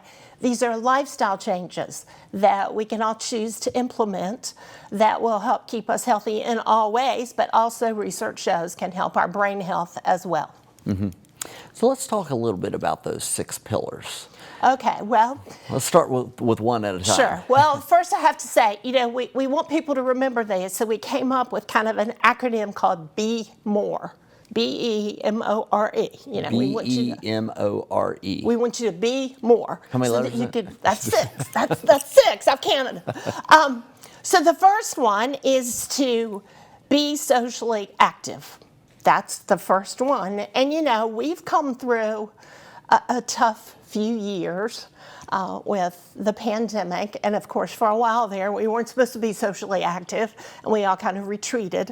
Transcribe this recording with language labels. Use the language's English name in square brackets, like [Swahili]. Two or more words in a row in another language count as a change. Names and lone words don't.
[English] These are lifestyle changes that we can all choose to implement that will help keep us healthy in all ways, but also research shows can help our brain health as well. Mm-hmm. So let's talk a little bit about those 6 pillars. Okay, well, let's start with one at a time. Sure. Well, first I have to say, we want people to remember this, so we came up with kind of an acronym called Be More. B-E-M-O-R-E. B-E-M-O-R-E. We want you to be more. How many letters is that? That's 6. That's 6. I've counted. So the first one is to be socially active. That's the first one. And we've come through a tough few years with the pandemic, and of course for a while there we weren't supposed to be socially active, and we all kind of retreated.